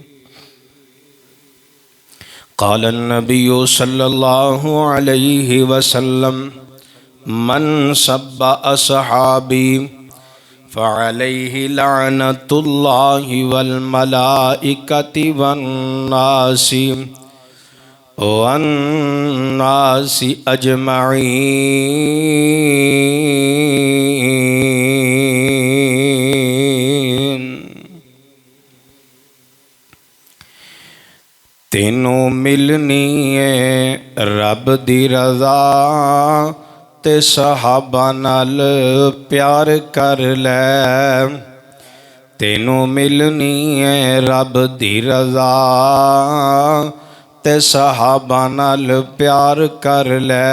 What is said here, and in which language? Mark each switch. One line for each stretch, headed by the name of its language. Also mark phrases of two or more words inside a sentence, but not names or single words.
Arabic: قال النبي صلى الله عليه وسلم من سب أصحابي فعليه لعنة الله والملائكة والناس أجمعين.
Punjabi: تینوں ملنی ہے رب دی رضا تے صحابہ نال پیار کر لے. تینوں ملنی ہے رب دی رضا تے صحابہ نال پیار کر لے.